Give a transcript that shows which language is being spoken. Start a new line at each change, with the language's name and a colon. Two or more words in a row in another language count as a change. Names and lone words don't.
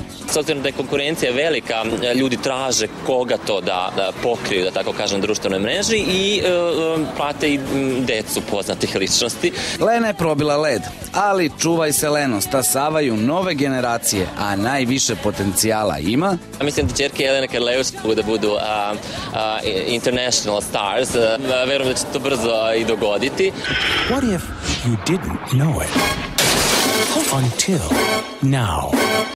Serbian: S obzirom da je konkurencija velika, ljudi traže koga to da pokriju, da tako kažem, društvenoj mreži i prate i decu poznatih ličnosti. Lena je probila led, ali čuvaj se Leno, stasavaju nove generacije, a najviše potencijala ima. Mislim da ćerke Jelene Karleuš da budu
English: international stars.
Serbian: Verujem da će to brzo i dogoditi.
English: What if you didn't know it? Until now.